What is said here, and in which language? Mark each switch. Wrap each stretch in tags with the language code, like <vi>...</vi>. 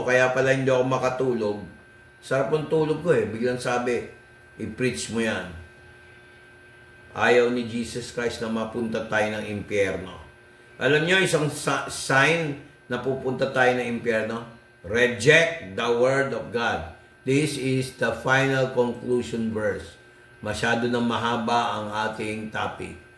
<tl>Kaya pala hindi ako makatulog. Sarap ang tulog ko Biglang sabi, i-preach mo yan. Ayaw ni Jesus Christ na mapunta tayo ng impyerno. Alam niyo, isang sign na pupunta tayo ng impyerno?</tl> <en>Reject the word of God. This is the final conclusion verse.</en> <tl>Masyado nang mahaba ang ating topic.</tl>